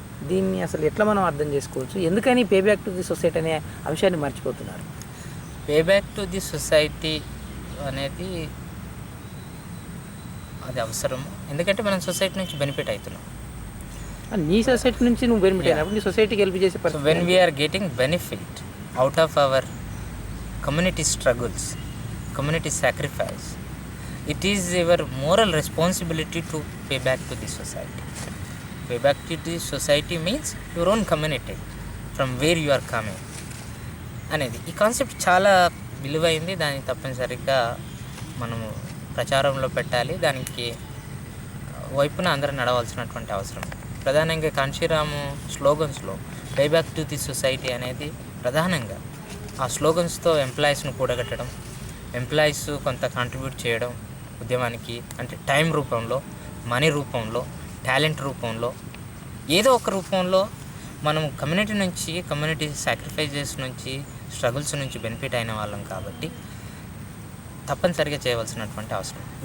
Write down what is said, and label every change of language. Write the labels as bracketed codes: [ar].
[te] దీన్ని అసలు ఎట్లా మనం అర్థం చేసుకోవచ్చు? ఎందుకని pay back to the society అనే అంశాన్ని మర్చిపోతున్నారు? Pay back to the society అనేది అది అవసరం, ఎందుకంటే మనం సొసైటీ నుంచి బెనిఫిట్ అవుతున్నాం. నీ సొసైటీ నుంచి నువ్వు బెనిఫిట్ అయినప్పుడు నీ సొసైటీకి హెల్ప్ చేసే పరిస్థితి. [en] When we are getting benefit out of our community struggles, community sacrifice, it is your moral responsibility to pay back to the society. Pay back to the society means your own community from where you are coming [te] అనేది ఈ concept చాలా విలువైంది. దాన్ని తప్పనిసరిగా మనము ప్రచారంలో పెట్టాలి. దానికి వైపున అందరూ నడవాల్సినటువంటి అవసరం. ప్రధానంగా కాంశీరాము స్లోగన్స్లో pay back to the society అనేది ప్రధానంగా ఆ స్లోగన్స్తో ఎంప్లాయీస్ను కూడగట్టడం, ఎంప్లాయీస్ కొంత కాంట్రిబ్యూట్ చేయడం ఉద్యమానికి, అంటే టైం రూపంలో, మనీ రూపంలో, టాలెంట్ రూపంలో, ఏదో ఒక రూపంలో మనం కమ్యూనిటీ సాక్రిఫైజెస్ నుంచి, స్ట్రగుల్స్ నుంచి బెనిఫిట్ అయిన వాళ్ళం కాబట్టి తప్పనిసరిగా చేయవలసినటువంటి అవసరం.